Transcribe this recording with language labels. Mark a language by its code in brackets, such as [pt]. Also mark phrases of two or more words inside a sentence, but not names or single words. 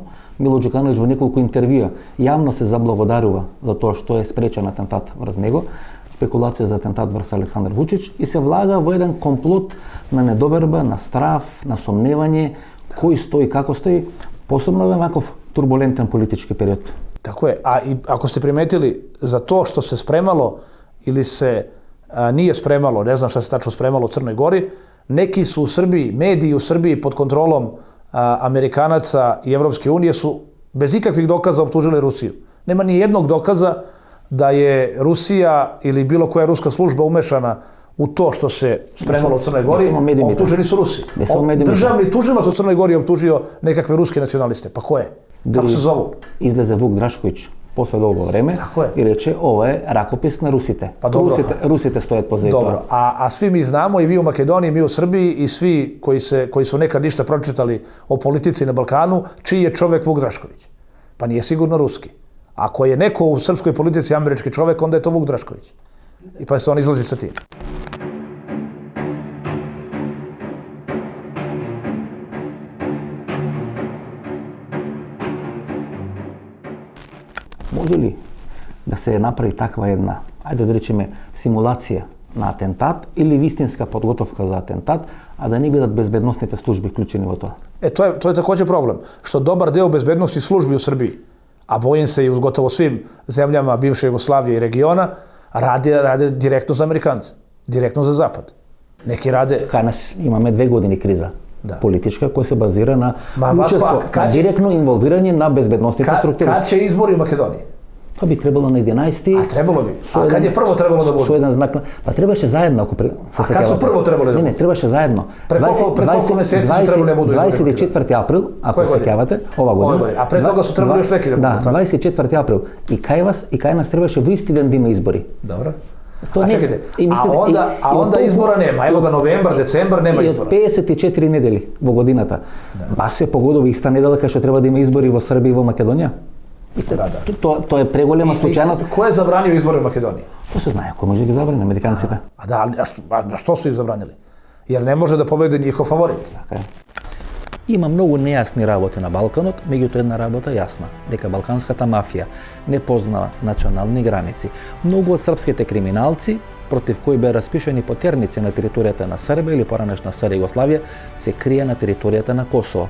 [mk] Мило Џукановиќ во неколку интервјуа јавно се заблагодарува за тоа што е спречен атентат врз него, спекулација за атентат врз Александар Вучич, и се влага во еден комплот на недоверба, на страв, на сомневање, кој стои, како стои, посебно во ваков турбулентен политички период. [sr] Tako je. A i ako ste primetili, za to što se spremalo ili se nije spremalo, ne znam šta se tačno spremalo u Crnoj Gori, neki su u Srbiji, mediji u Srbiji pod kontrolom Amerikanaca i Evropske unije su bez ikakvih dokaza optužili Rusiju. Nema ni jednog dokaza da je Rusija ili bilo koja ruska služba umešana u to što se spremalo u Crnoj Gori. Optuženi su Rusi. Državni tužilac u Crnoj Gori je optužio nekakve ruske nacionaliste. Pa ko je? Kako se zovu? [mk] Излезе Вук Драшковиќ после долго време и рече ова е ракопис на русите. [sr] Pa dobro. [mk] Русите стојат позади тоа. [sr] Dobro, a svi mi znamo, i vi u Makedoniji, mi u Srbiji, i svi koji su nekad ništa pročitali o politici na Balkanu, čiji je čovek Vuk Drašković? Pa nije sigurno ruski. Ako je neko u srpskoj politici američki čovek, onda je to Vuk Drašković. I pa se on izlazi sa tim. [mk] Може ли да се направи таква една, ајде да речеме, симулација на атентат или вистинска подготовка за атентат, а да не бидат безбедносните служби вклучени во тоа? [sr] To je također problem, što dobar deo bezbednosti službi u Srbiji, a bojim se i u gotovo svim zemljama bivše Jugoslavije i regiona, rade direktno za Amerikance, direktno za Zapad. Neki rade... [mk] Кај нас имаме 2 години криза. Политичка, која се базира на директно инволвирање на безбедносните структури. [sr] Kad će izbori u Makedoniji? Pa bi trebalo na 11. A trebalo bi. A kad je prvo trebalo da bude? [mk] Со еден знак. Па требаше заедно, ако [sr] A kad su prvo trebalo da bude? [mk] Не, требаше заедно. Пред колку месеци [sr] su trebalo da budu izbori? [mk] 24 април, ако се сеќавате, ова година. [sr] А пред тога su trebali još neki da budu. [mk] Да, 24 април. И кај вас и кај нас требаше во исти ден да има избори. Добро. [sr] A čekajte, a onda izbora nema, evo ga novembar, decembar, nema izbora. [mk] И од 54 недели во годината. Баш се погодува иста недела кај што треба да има избори во Србија и во Македонија. Тоа е преголема случајност. [sr] Ko je zabranio izbore u Makedoniji? To se zna, ko može da ih zabrani, Amerikancите. A što su ih zabranili? Jer ne može da pobedi njihov favorit. [mk] Така е. Има многу нејасни работи на Балканот, меѓутоа една работа јасна, дека балканската мафија не познава национални граници. Многу од српските криминалци, против кои беа распишани потерници на територијата на Србија или поранешна СР Југославија, се крие на територијата на Косово.